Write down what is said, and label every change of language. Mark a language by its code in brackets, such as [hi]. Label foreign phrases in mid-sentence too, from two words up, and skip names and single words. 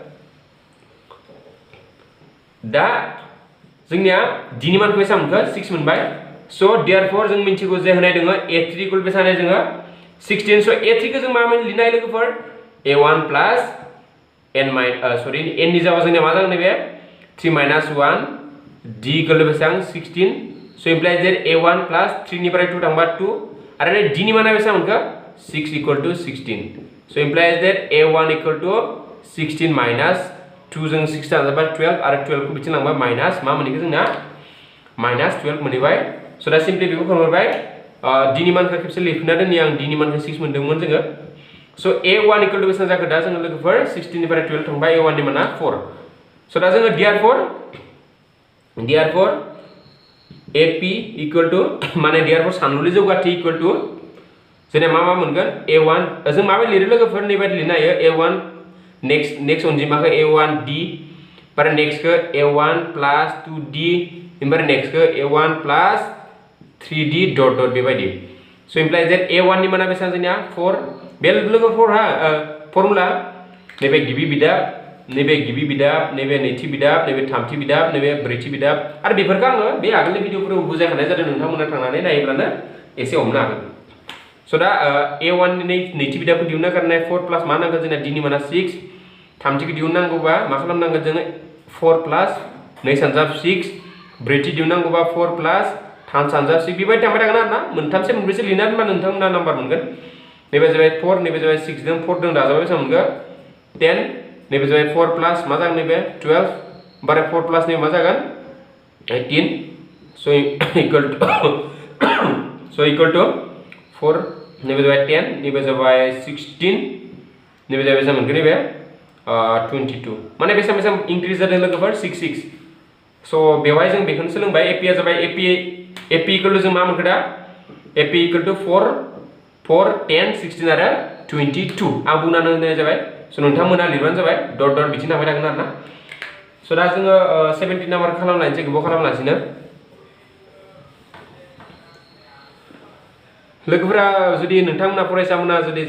[brx] दा जोंनिया D नि मानखौ बेसेबां मोनखो 6 मोनबाय [en] so therefore [brx] जों मिन्थिगौ जे होनाय दङ A3 इक्वल बेसेबां होनाय जोङो 16 so A3 खौ जों मा लिरनो हायो लोगोफोर A1 प्लस N सॉरी N नि जायगायाव जोंनिया मा जागोन नैबे 3 माइनस 1 D इक्वल बेसेबां 16 [en] so implies that [brx] A1 प्लस 3 निफ्राय 2 थांबा 2 आरो D नि माना बेसेबां मोनखो 6 [en] equal to [brx] 16 [en] so implies that [brx] A1 [en] equal to 16 minus 2 [brx] जों 6 थांबा 12 आरो 12 को बिथिं लांबा माइनस मा मोनैखो जोंना माइनस 12 मोनैबाय so दा सिम्पली बेखौ खोमोरबाय D नि मानखौ खेबसे लिरफिनना दोननि आं D नि मानखौ 6 मोनदोंमोन जोङो so A1 इक्वल टु बेसेबां जाखो दा जोङो लोगोफोर 16 निफ्राय 12 थांबा A1 नि माना 4 so दा जोङो therefore [en] AP equal to [brx] माने therefore सानलुनि जौगाथि [en] equal to [brx] जोंना मा मोनगोन A1 जों माबायदि लिरो लोगोफोर नैबायदि लिरनो हायो A1 नेक्स्ट अनजिमाखौ A1D बारे नेक्स्ट को A1 प्लस 2D इमबारे नेक्स्ट को [en] A1 plus 3D dot dot [brx] बेबायदि [en] so implies that [brx] A1 नि माना बेसेबां जोंनिया 4 बे लोगोफोर हा फर्मुला नैबे गिबि बिदाब नैबे नैथि बिदाब नैबे थामथि बिदाब नैबे ब्रैथि बिदाब आरो बेफोरखौ आङो बे आगोलनि भिडिअफोराव बुजायखानाय जादों नोंथांमोना थांनानै नायोब्लानो एसे हमनो हागोन so दा A1 नि नैथि बिदाबखौ दिहुननो गारनाय 4 प्लस मा नांगोन जोंना D नि माना 6 थामथिखौ दिहुननांगौबा मा खालामनांगोन जोङो 4 प्लस 2 सानजाब 6 ब्रैथि दिहुननांगौबा 4 प्लस 3 सानजाब 6 बेबायदि थांबाय थागोन आरोना मोनथामसे मोनब्रैसो लिरना दोनबा नोंथांमोना नाम्बार मोनगोन नैबे जाबाय 4 नैबे जाबाय 6 जों 4 जों दाजाबाय बेसेबां मोनगोन 10 नैबे जाबाय 4 प्लस मा जागोन नैबे 12 बारे 4 प्लस नैबे मा जागोन 18 so [en] equal to 4 [brx] नैबे जाबाय 10 नैबे जाबाय 16 नैबे जाबाय बेसेबां मोनगोन नैबे 22 माने बेसेबां इंक्रिज जादों लोगोफोर 6 so बेवहाय जों बेखौनो सोलोंबाय AP आ जाबाय [en] AP equal to [brx] जों मा मोनखो दा [en] AP equal to [brx] 4 10 16 आरो 22 आं बुंनानै होनाय जाबाय so नोंथांमोना लिरबानो जाबाय [en] dot dot [brx] बिथिं थांबाय थागोन आरोना so दा जोङो 17 नाम्बार खालामलायनोसै गोबाव खालामलासिनो लोगोफोरा जुदि नोंथांमोना फरायसामोना जुदि